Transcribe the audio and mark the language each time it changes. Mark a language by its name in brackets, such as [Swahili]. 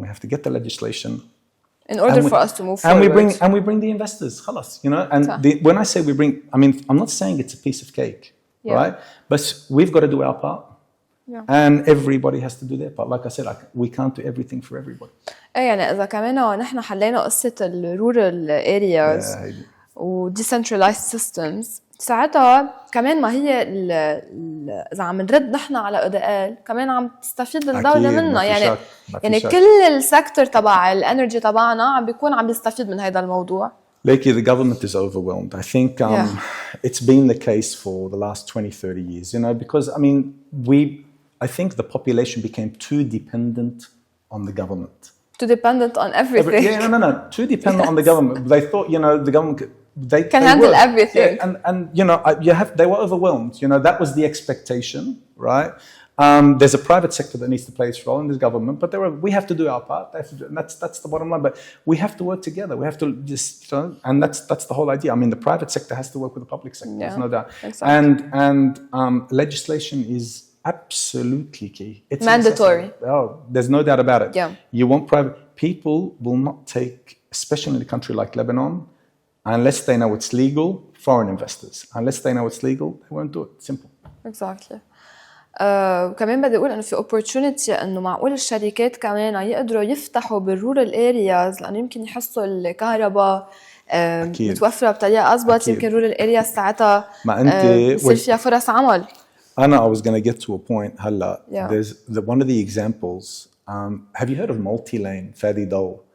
[English] We have to get the legislation. In order for us to move forward. And we bring the investors, [Arabic] خلاص, [English] you know. And when I say we bring, I mean, I'm not saying it's a piece of cake, right? But we've got to do our part. Yeah. And everybody has to do their part. Like I said, we can't do everything for everybody. [Arabic] يعني إذا كمان نحن حلينا قصة الرورال areas و [English] decentralized systems [Arabic] ساعتها كمان ما هي إذا عم نرد نحن على أداء كمان عم تستفيد الدولة منا يعني كل السيكتور تبع الانرجي تبعنا عم بيكون عم بيستفيد من هذا الموضوع. [English] Lately, the government is overwhelmed. I think it's been the case for the last 20, 30 years, you know, because, I mean, I think the population became too dependent on the government. Too dependent on everything. No. Too dependent on the government. They thought, you know, the government they handle everything. Yeah, and you know, they were overwhelmed. You know, that was the expectation, right? There's a private sector that needs to play its role in this government, but we have to do our part. That's the bottom line. But we have to work together. We have to just, you know, and that's the whole idea. I mean, the private sector has to work with the public sector. There's no doubt. Exactly. And legislation is absolutely key. It's mandatory. There's no doubt about it. Yeah. You want private people will not take, especially in a country like Lebanon, unless they know it's legal. Foreign investors, unless they know it's legal, they won't do it. Simple. Exactly. [Arabic] كمان بدي أقول إنه في opportunity إنه معقول الشركات كمان يقدروا يفتحوا بالrural areas لأنه يمكن يحسوا الكهرباء متوفرة بطريقة أضبط يمكن rural areas ساعتها يصير فيها فرص عمل. [English] I was going to get to a point [Arabic] هلا. [English] There's one of the examples have you heard of multi-lane Fadi Dole?